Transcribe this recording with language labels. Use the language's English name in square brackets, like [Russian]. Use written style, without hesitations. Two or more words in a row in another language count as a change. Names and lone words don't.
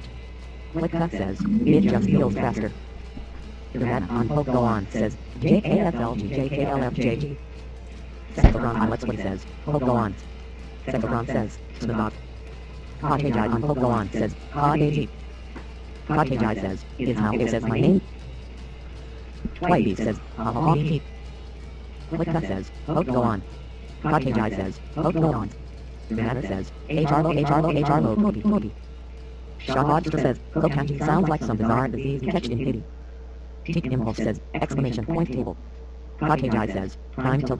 [English] Click says, it just feels faster. Red on Pogo says, JAFLGJKLFJG. Sexodron on Let's Play says, Pogo Sexodron says, Spindog. Cottage Eye on Pogo says, Cottage Eye says, is how it says my name. Twitey says, ha-ha-ha-hee. Click says, Pogo Cottage Eye says, Pogo Red says, HRLO, Kobe. Shotodster says, Kokachi sounds like some bizarre disease catched in pity. Teak Impulse says, exclamation point table. Cottage Eye says, prime tilde.